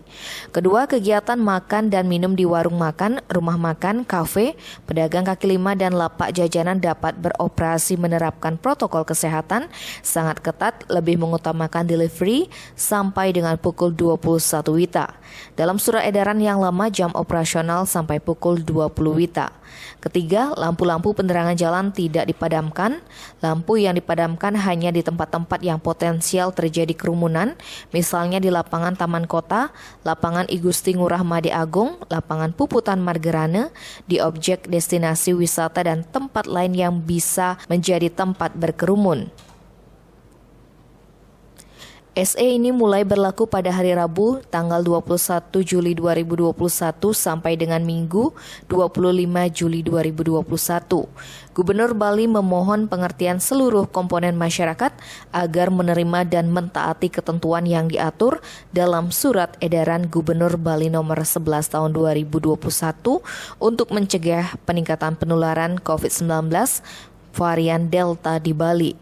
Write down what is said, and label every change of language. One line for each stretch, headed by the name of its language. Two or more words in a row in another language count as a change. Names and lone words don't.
Indonesian: Kedua, kegiatan makan dan minum di warung makan, rumah makan, kafe, pedagang kaki lima dan lapak jajanan dapat beroperasi menerapkan protokol kesehatan sangat ketat, lebih mengutamakan delivery sampai dengan pukul 21 WITA. Dalam surat edaran yang lama, jam operasional sampai pukul 20 WITA. Ketiga, lampu-lampu penerangan jalan tidak dipadamkan. Lampu yang dipadamkan hanya di tempat-tempat yang potensial terjadi kerumunan, misalnya di lapangan Taman Kota, lapangan I Gusti Ngurah Made Agung, lapangan Puputan Margerane, di objek destinasi wisata dan tempat lain yang bisa menjadi tempat berkerumun. SE ini mulai berlaku pada hari Rabu tanggal 21 Juli 2021 sampai dengan Minggu 25 Juli 2021. Gubernur Bali memohon pengertian seluruh komponen masyarakat agar menerima dan mentaati ketentuan yang diatur dalam Surat Edaran Gubernur Bali Nomor 11 Tahun 2021 untuk mencegah peningkatan penularan COVID-19 varian Delta di Bali.